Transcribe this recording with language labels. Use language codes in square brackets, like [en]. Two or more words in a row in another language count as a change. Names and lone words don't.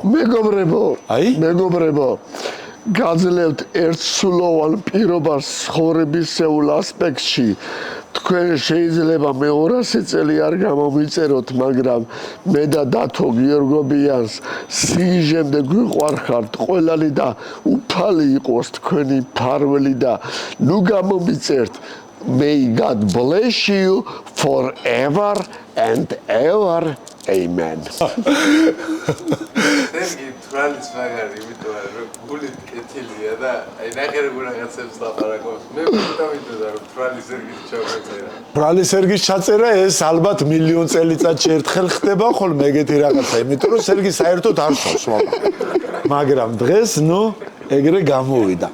[ka] მეგობრებო გაძლევთ ერთსულოვან პირობას ცხოვრებისეულ ასპექტში თქვენ შეიძლება მე 200 წელი არ გამომიწეროთ, მაგრამ მე და დათო გიორგობიანს სიჟემდე გვიყვარხართ ყველანი და უფალი იყოს თქვენი ფარველი და ნუ გამომიწერთ. [en] May God bless you forever and ever. Amen. [ka] თვალის მაგარი, იმიტომ რომ გული კეთილია და აი ნახე როგორ რაღაცებს ლაპარაკობს. მე მოვიდა რომ თვალის სერგის ჩაწერა. თვალის სერგის ჩაწერა ეს ალბათ მილიონ წელიწადში ერთხელ ხდება ხოლმე ეგეთი რაღაცა, იმიტომ რომ სერგი საერთოდ არ სვავს მაგრამ დღეს ნუ ეგრე გამოვიდა.